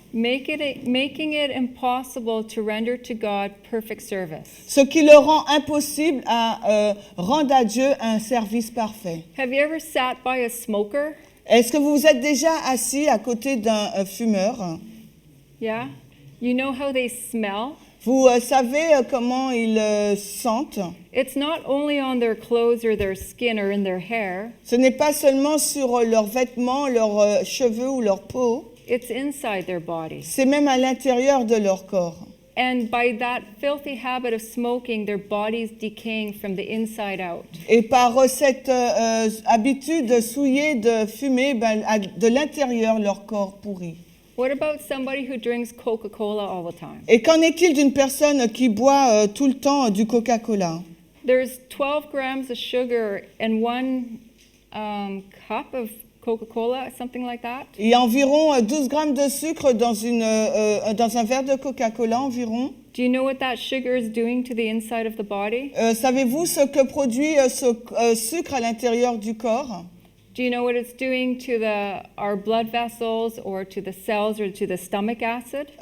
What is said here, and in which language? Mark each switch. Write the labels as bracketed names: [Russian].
[English] making it impossible to render to God perfect service. [French] Ce qui le rend impossible à rendre à Dieu un service parfait. [English] Have you ever sat by a smoker? [French] Est-ce que vous vous êtes déjà assis à côté d'un fumeur? [English] Yeah? You know how they smell? [French] Vous savez comment ils sentent. [English] It's not only on their clothes or their skin or in their hair. [French] Ce n'est pas seulement sur leurs vêtements, leurs cheveux ou leur peau. [English] It's inside their bodies. [French] C'est même à l'intérieur de leur corps. [English] And by that filthy habit of smoking, their body's decaying from the inside out. [French] Et par cette habitude souillée de fumer, de l'intérieur, leur corps pourrit. [English] What about somebody who drinks Coca-Cola all the time? [French] Et qu'en est-il d'une personne qui boit tout le temps du Coca-Cola? [English] There's 12 grams of sugar and 1 cup of Coca-Cola, something like that. [French] Il y a environ 12 grammes de sucre dans un verre de Coca-Cola environ. [English] Do you know what that sugar is doing to the inside of the body? [French] Savez-vous ce que produit ce sucre à l'intérieur du corps? [English] Do you know what it's doing to our blood vessels or to the cells or to the stomach acid?